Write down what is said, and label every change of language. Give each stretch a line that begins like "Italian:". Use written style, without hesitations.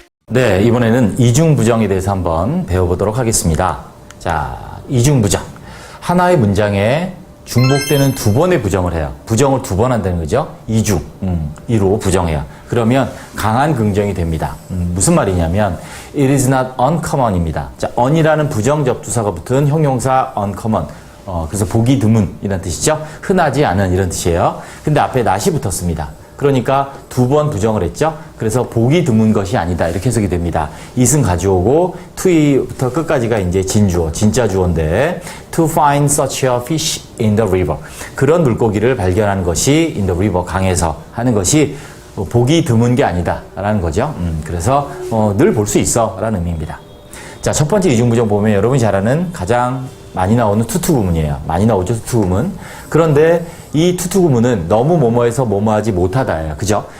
Korean: 네, 이번에는 이중부정에 대해서 한번 배워보도록 하겠습니다. 자, 이중부정. 하나의 문장에 중복되는 두 번의 부정을 해요. 부정을 두 번 한다는 거죠. 이중, 이로 부정해요. 그러면 강한 긍정이 됩니다. 무슨 말이냐면
English: it is not uncommon입니다.
Korean: 자, on이라는 부정 접두사가 붙은 형용사 uncommon. 그래서 보기 드문 이런 뜻이죠. 흔하지 않은 이런 뜻이에요. 근데 앞에 not이 붙었습니다. 그러니까 두 번 부정을 했죠. 그래서 보기 드문 것이 아니다 이렇게 해석이 됩니다. it은 가져오고 to부터 끝까지가 이제 진주어, 진짜 주어인데
English: to find such a fish in the river.
Korean: 그런 물고기를 발견하는 것이
English: in the river,
Korean: 강에서 하는 것이 보기 드문 게 아니다 라는 거죠. 그래서 늘 볼 수 있어 라는 의미입니다. 자, 첫 번째 이중부정 보면 여러분이 잘 아는 가장 많이 나오는 투투구문이에요. 많이 나오죠, 투투구문. 그런데 이 투투구문은 너무 뭐뭐해서 뭐뭐하지 못하다예요. 그죠?